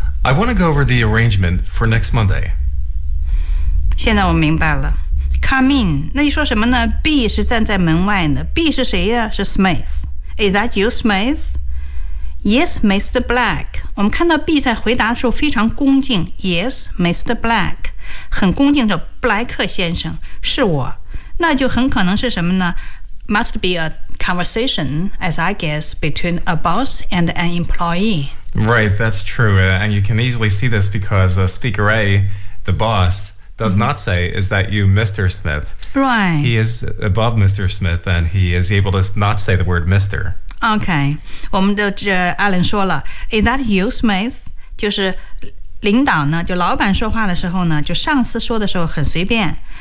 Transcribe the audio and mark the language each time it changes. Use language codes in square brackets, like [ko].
[en] I want to go over the arrangement for next Monday. [zh] 现在我明白了。 [en] Come in. [zh] 那你说什么呢 ?B 是站在门外的。 B 是谁呀、啊、是 Smith. [en] Is that you, Smith? Yes, Mr. Black. [zh] 我们看到 B 在回答的时候非常恭敬。 [en] Yes, Mr. Black. [zh] 很恭敬的布莱克先生是我。那就很可能是什么呢 ? [en] Must be a... conversation, as I guess, between a boss and an employee. Right, that's true. And you can easily see this because Speaker A, the boss, does not say, is that you, Mr. Smith? Right. He is above Mr. Smith and he is able to not say the word Mr. Okay. [zh] 我们的这 Alan 说了 [en] is that you, Smith? [zh] 就是领导呢就老板说话的时候呢就上司说的时候很随便。